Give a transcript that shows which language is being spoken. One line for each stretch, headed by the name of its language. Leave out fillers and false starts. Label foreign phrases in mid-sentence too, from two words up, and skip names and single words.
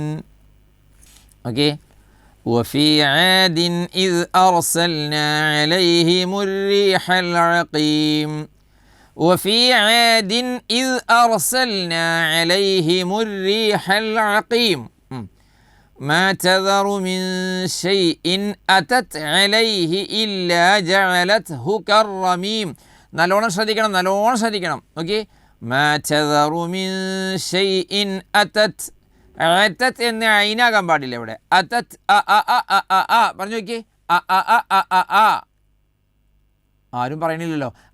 Arabic: وفي عاد إذ أرسلنا عليهم الريح العقيم. وفي عاد إذ أرسلنا عليهم الريح العقيم. ما تذر من شيء أتت عليه إلا جعلته كالرميم.
Malayalam: നല്ലോണം ശ്രദ്ധിക്കണം. ഓക്കെ,
Arabic: ما تذر من شيء أتت.
Malayalam: അതത് എന്ന് ഐനാകാൻ പാടില്ല ഇവിടെ. അതത് പറഞ്ഞു നോക്കിയേ. ആരും പറയണില്ലല്ലോ.